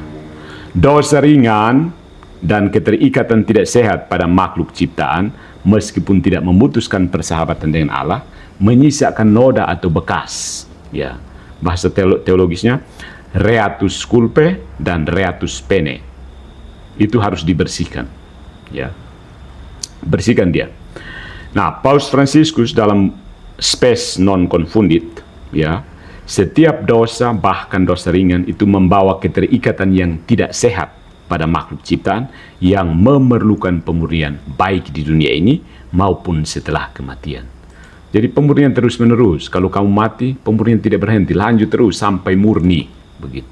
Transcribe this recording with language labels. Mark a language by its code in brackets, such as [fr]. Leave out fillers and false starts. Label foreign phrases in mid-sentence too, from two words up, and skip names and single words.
[id] Dosa ringan dan keterikatan tidak sehat pada makhluk ciptaan, meskipun tidak memutuskan persahabatan dengan Allah, menyisakan noda atau bekas. Ya, bahasa teologisnya [la] reatus culpae [id] dan [la] reatus pene. [id] Itu harus dibersihkan. Ya, bersihkan dia. Nah, Paus Fransiskus dalam Spes non confundit, ya, setiap dosa, bahkan dosa ringan, itu membawa keterikatan yang tidak sehat pada makhluk ciptaan yang memerlukan pemurnian baik di dunia ini maupun setelah kematian. Jadi pemurnian terus-menerus. Kalau kamu mati, pemurnian tidak berhenti, lanjut terus sampai murni, begitu.